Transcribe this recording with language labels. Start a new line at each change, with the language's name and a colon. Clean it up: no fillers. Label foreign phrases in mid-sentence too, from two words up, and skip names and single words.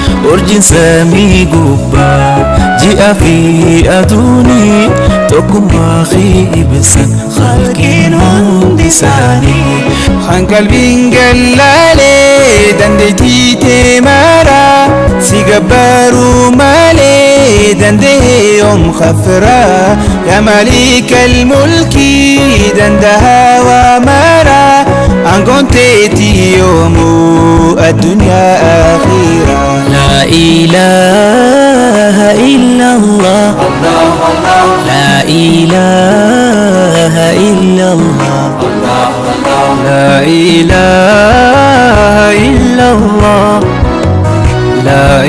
Oromo: urjin samii gubbaa ji'a fi aduuni tokkummaa ibsan khalqiin hundi isaanii kan qalbiin gallaalee dandeettii teemaraa si gabbaaruu malee dandahee yoom khafraa
Arabic: يا مالك الملك
Oromo: dandahaa waa maraa aangoon teetii yoomuu addunyaa akhiraa.
Arabic: لا إله إلا الله لا إله إلا الله لا إله إلا الله لا